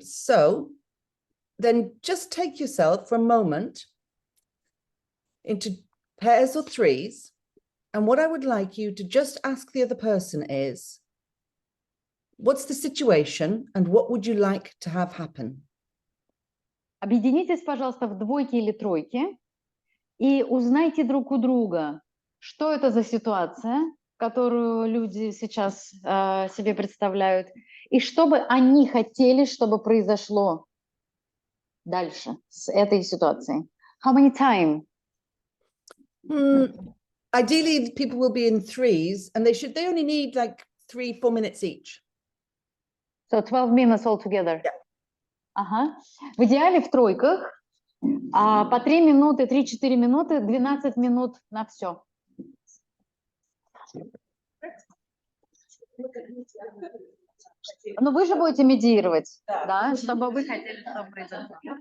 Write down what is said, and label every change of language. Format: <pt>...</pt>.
<en>So then just take yourself for a moment into pairs or threes. And what I would like you to just ask the other person is, what's the situation and what would you like to have happen?</en> <ru>Объединитесь, пожалуйста, в двойки или тройки и узнайте друг у друга, что это за ситуация, которую люди сейчас себе представляют, и что бы они хотели, чтобы произошло дальше с этой ситуацией.</ru> <en>How many time? Ideally, people will be in threes and they only need like 3-4 minutes each. So 12 minutes altogether. Yeah.</en> <ru>Ага. В идеале в тройках по 3 минуты, 3-4 минуты, 12 минут на все. Но вы же будете медиировать, да, чтобы вы хотели, чтобы произошло.</ru>